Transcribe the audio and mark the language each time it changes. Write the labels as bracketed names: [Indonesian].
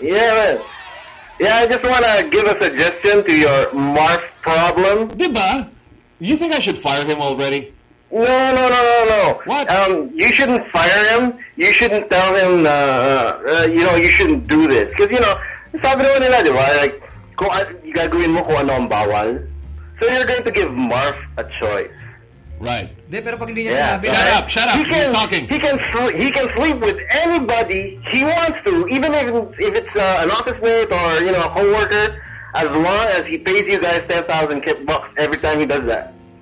[English] Yeah, man. Yeah, I just want to give a suggestion to your Marf problem. [Filipino] Diba? [English] You think I should fire him already? No. What? You shouldn't fire him. You shouldn't tell him, you know, you shouldn't do this. Because, you know, [Filipino] sabi naman nila, diba? Like, gagawin mo kung ano ang bawal. [English] So you're going to give Marf a choice. Right. [Filipino] De, pero pag hindi niya sinabi, [English] shut up, shut up, he's talking. He can sleep with anybody he wants to, even if it's an office mate or, you know, a co-worker, as long as he pays you guys 10,000 kip bucks every time he does that.